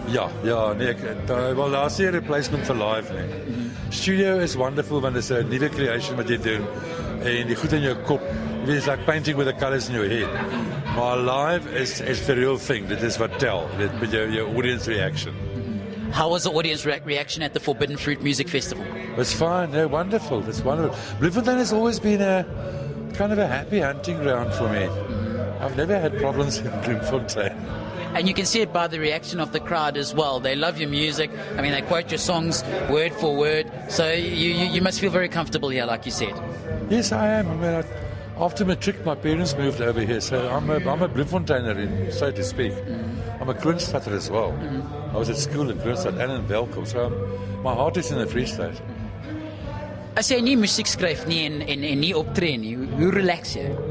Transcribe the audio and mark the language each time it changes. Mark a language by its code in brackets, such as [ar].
[af] Ja, nee, wel daar's nie 'n replacement vir live nie. [en] Studio is wonderful [af] want it's 'n nuwe creation wat jy doen en die goed in jou kop. [en] It's like painting with the colors in your head. Maar live is the real thing. [af] Dit is wat tel. Dit met jou audience reaction. [en] How was the audience reaction at the Forbidden Fruit Music Festival? It was fine. Yeah, wonderful. It's wonderful. Bloemfontein has always been a kind of a happy hunting ground for me. I've never had problems in Bloemfontein. And you can see it by the reaction of the crowd as well. They love your music. I mean, they quote your songs word for word. So you must feel very comfortable here, like you said. Yes, I am. I mean, after matric, my parents moved over here, so I'm a Bloemfonteiner, so to speak. I'm a Kroonstadter as well. I was at school in Kroonstad and in Welkom, so my heart is in the Free State. [af] As jy nie musiek skryf nie en nie optree nie, hoe relax jy?